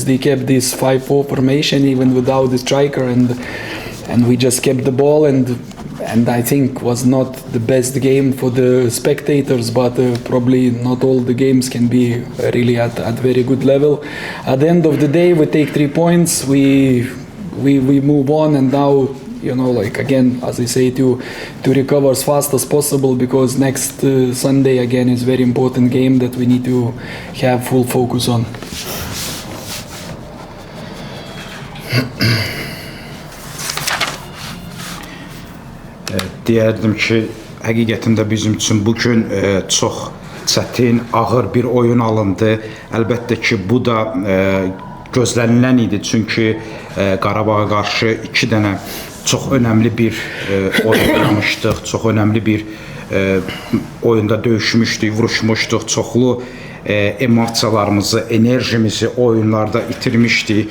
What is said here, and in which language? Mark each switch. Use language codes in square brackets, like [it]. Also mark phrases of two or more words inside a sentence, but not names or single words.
[en] They kept this 5-4 formation even without the striker, and we just kept the ball, and I think was not the best game for the spectators, but probably not all the games can be really at very good level. At the end of the day, we take 3 points, we move on, and now again, as I say, to recover as fast as possible, because next Sunday again is very important game that we need to have full focus on. [az] Deyərdim ki, həqiqətən də bizim üçün bugün çox çətin, ağır bir oyun alındı. Əlbəttə ki, bu da gözlənilən idi, çünki Qarabağa qarşı 2 dənə çox önəmli bir oyun oynamışdıq, çox önəmli bir oyunda döyüşmüşdük, vuruşmuşduq, çoxlu emosiyalarımızı, enerjimizi oyunlarda itirmişdik.